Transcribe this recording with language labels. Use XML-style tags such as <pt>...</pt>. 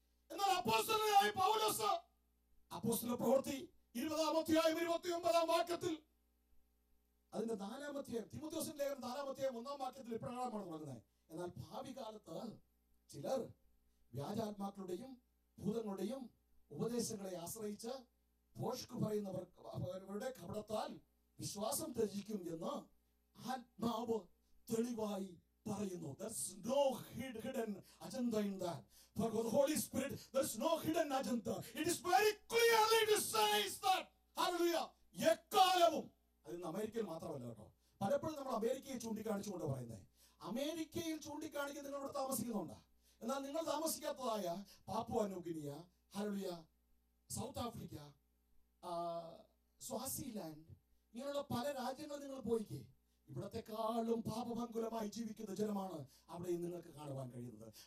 <ml>എന്നാൽ അപ്പോസ്തലനായ പൗലോസ് അപ്പോസ്തല പ്രവൃത്തി 20-ാം അധ്യായം 29-ാം വാക്യത്തിൽ, അതിന്റെ 4-ാം അധ്യായം, തീമോഥെയോസിന്റെ ലേഖനം 4-ാം അധ്യായം 1-ാം വാക്യത്തിൽ ഇപ്രകാരമാണ് തുടങ്ങുന്നത്: എന്നാൽ ഭാവി കാലത്ത് ചിലർ വ്യാജാത്മാക്കളുടെയും ഭൂതങ്ങളുടെയും ഉപദേശങ്ങളെ ആശ്രയിച്ച് ഭോഷ്ക് പറയുന്നവരുടെ കപടത്താൽ വിശ്വാസം ത്യജിക്കും എന്ന് ആത്മാവ് തെളിവായി പറയുന്നു.</ml> <en>There's no hidden agenda in that. For the Holy Spirit, there's no hidden agenda. It is very clearly it says that, hallelujah,</en> <ml>എക്കാലവും. അതിന് അമേരിക്കയിൽ മാത്രമല്ല കേട്ടോ. പലപ്പോഴും നമ്മൾ അമേരിക്കയെ ചൂണ്ടിക്കാണിച്ചുകൊണ്ട് പറയുന്നത്, അമേരിക്കയിൽ ചൂണ്ടിക്കാണിക്കുന്ന നിങ്ങൾ ഇവിടെ താമസിക്കുന്നുണ്ട്. എന്നാൽ നിങ്ങൾ താമസിക്കാത്തതായ Papua New Guinea, hallelujah, south Africa, Swaziland, ഇങ്ങനെയുള്ള പല രാജ്യങ്ങൾ നിങ്ങൾ പോയിക്കേ, ഇവിടത്തെക്കാളും പാപമംഗുലമായി ജീവിക്കുന്ന ജനമാണ് അവിടെ നിങ്ങൾക്ക് കാണുവാൻ കഴിയുന്നത്.</ml>